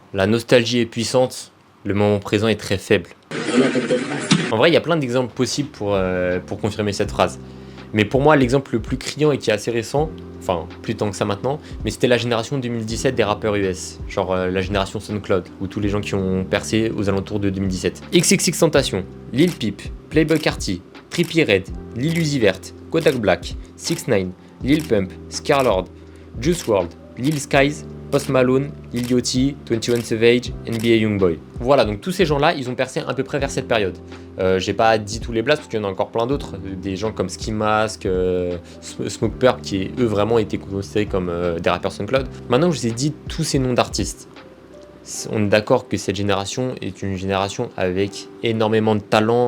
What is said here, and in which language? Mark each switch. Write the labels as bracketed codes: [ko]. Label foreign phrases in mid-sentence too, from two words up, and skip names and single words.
[fr] La nostalgie est puissante, le moment présent est très faible. En vrai, il y a plein d'exemples possibles pour confirmer cette phrase. Mais pour moi, l'exemple le plus criant et qui est assez récent, enfin plus tant que ça maintenant, mais c'était la génération 2017 des rappeurs US, genre la génération SoundCloud, ou tous les gens qui ont percé aux alentours de 2017. XXXTentacion, Lil Peep, Playboi Carti, Trippie Redd, Lil Uzi Vert, Kodak Black, 6ix9ine, Lil Pump, Scarlord, Juice WRLD, Lil Skies, Post Malone, Lil Yachty, 21 Savage, NBA Youngboy. Voilà, donc tous ces gens-là, ils ont percé à peu près vers cette période. J'ai pas dit tous les blasts parce qu'il y en a encore plein d'autres, des gens comme Ski Mask, Smokepurpp, qui eux vraiment étaient considérés comme des rappeurs SoundCloud. Maintenant que je vous ai dit tous ces noms d'artistes, on est d'accord que cette génération est une génération avec énormément de talent.